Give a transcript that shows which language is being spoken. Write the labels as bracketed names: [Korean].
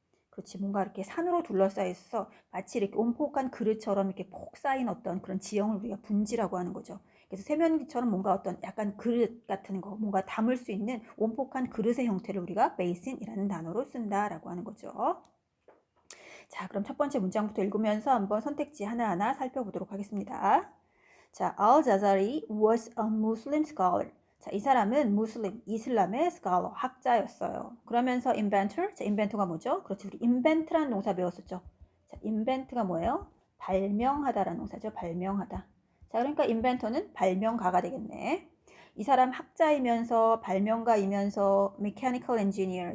[Korean] 그렇지, 뭔가 이렇게 산으로 둘러싸여 있어서 마치 이렇게 온폭한 그릇처럼 이렇게 폭 쌓인 어떤 그런 지형을 우리가 분지라고 하는 거죠. 그래서 세면기처럼 뭔가 어떤 약간 그릇 같은 거, 뭔가 담을 수 있는 온폭한 그릇의 형태를 우리가 basin이라는 단어로 쓴다라고 하는 거죠. 자, 그럼 첫 번째 문장부터 읽으면서 한번 선택지 하나하나 살펴보도록 하겠습니다. [English] 자, al-Jazari was a Muslim scholar. [Korean] 자, 이 사람은 무슬림, 이슬람의 scholar, 학자였어요. 그러면서 inventor, 자, inventor가 뭐죠? 그렇지, 우리 invent라는 동사 배웠었죠. 자, invent가 뭐예요? 발명하다라는 동사죠. 발명하다. 자, 그러니까 inventor는 발명가가 되겠네. 이 사람 학자이면서 발명가이면서 mechanical engineer.